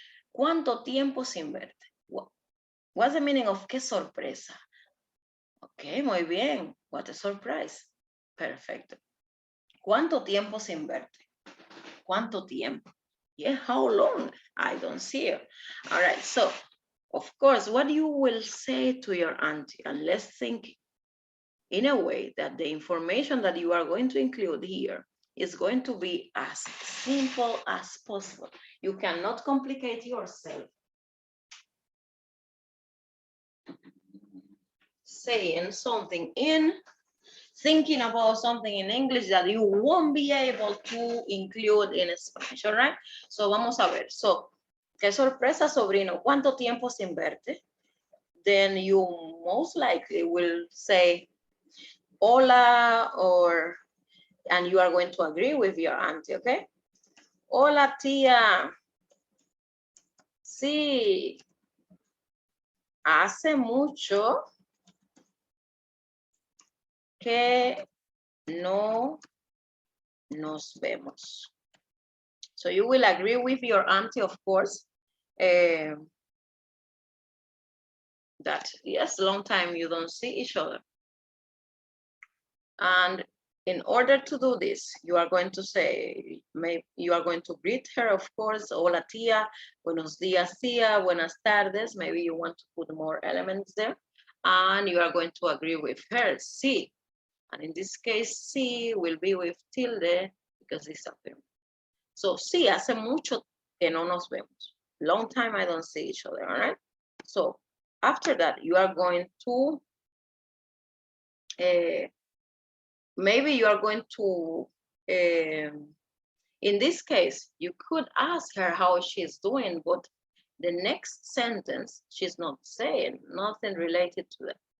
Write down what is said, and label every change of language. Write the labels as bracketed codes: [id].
[es] ¿Cuánto tiempo sin verte? [en] What's the meaning of [es] qué sorpresa? [en] Ok, [es] muy bien. [en] What a surprise. Perfecto. [es] ¿Cuánto tiempo sin verte? ¿Cuánto tiempo? [en] Yeah, how long? I don't see you. All right, so, of course, what you will say to your auntie, and let's think in a way that the information that you are going to include here is going to be as simple as possible. You cannot complicate yourself. Saying something in, thinking about something in English that you won't be able to include in Spanish, all right? [es] So vamos a ver. So, qué sorpresa, sobrino. ¿Cuánto tiempo sin verte? [en] Then you most likely will say, hola, or, and you are going to agree with your auntie, okay? [es] Hola, tía. Sí. Hace mucho que no nos vemos. [en] So you will agree with your auntie, of course, that yes, long time you don't see each other. And in order to do this, you are going to say, you are going to greet her, of course, [es] hola tía, buenos días tía, buenas tardes. [en] Maybe you want to put more elements there. And you are going to agree with her, sí. And in this case, sí will be with tilde because it's a verb. [es] So, sí, hace mucho que no nos vemos. [en] Long time I don't see each other, all right? So, after that, you are going to, maybe you are going to, in this case, you could ask her how she's doing, but the next sentence, she's not saying nothing related to that.